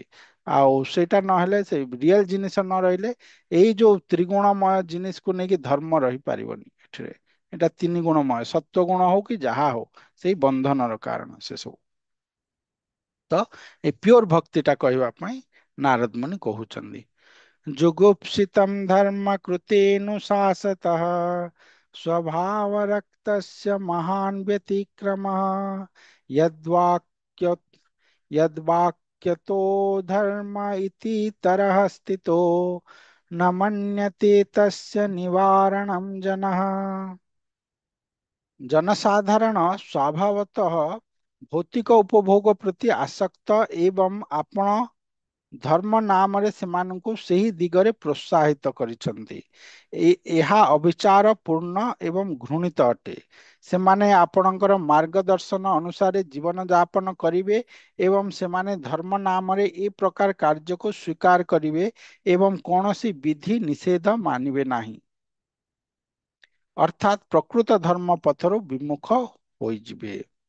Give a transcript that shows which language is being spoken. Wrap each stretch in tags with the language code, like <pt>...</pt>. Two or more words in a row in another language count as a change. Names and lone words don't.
<or>ଆଉ ସେଇଟା ନହେଲେ, ସେ ରିଏଲ ଜିନିଷ ନ ରହିଲେ, ଏଇ ଯୋଉ ତ୍ରିଗୁଣମୟ ଜିନିସକୁ ନେଇକି ଧର୍ମ ରହିପାରିବନି ଏଠିରେ। ଏଟା ତିନି ଗୁଣମୟ, ସତ୍ୱ ଗୁଣ ହଉ କି ଯାହା ହଉ, ସେଇ ବନ୍ଧନର କାରଣ ସେ ସବୁ। ତ ଏ ପିଓର ଭକ୍ତିଟା କହିବା ପାଇଁ ନାରଦ ମୁନି କହୁଛନ୍ତି।</or> <sa>जुगुप्सितं धर्मकृतेऽनुशासतः स्वभावरक्तस्य महान् व्यतिक्रमः यद्वाक्य यद्वाक्यतो धर्म इति तरः स्थितो न मन्यते तस्य निवारणं जनः।</sa> <or>ଜନସାଧାରଣ ସ୍ୱଭାବତଃ ଭୌତିକ ଉପଭୋଗ ପ୍ରତି ଆସକ୍ତ ଏବଂ ଆପଣ ଧର୍ମ ନାମରେ ସେମାନଙ୍କୁ ସେହି ଦିଗରେ ପ୍ରୋତ୍ସାହିତ କରିଛନ୍ତି। ଏହା ଅବିଚାର ପୂର୍ଣ୍ଣ ଏବଂ ଘୃଣିତ ଅଟେ। ସେମାନେ ଆପଣଙ୍କର ମାର୍ଗଦର୍ଶନ ଅନୁସାରେ ଜୀବନ ଯାପନ କରିବେ ଏବଂ ସେମାନେ ଧର୍ମ ନାମରେ ଏ ପ୍ରକାର କାର୍ଯ୍ୟକୁ ସ୍ୱୀକାର କରିବେ ଏବଂ କୌଣସି ବିଧି ନିଷେଧ ମାନିବେ ନାହିଁ, ଅର୍ଥାତ୍ ପ୍ରକୃତ ଧର୍ମ ପଥରୁ ବିମୁଖ ହୋଇଯିବେ।</or>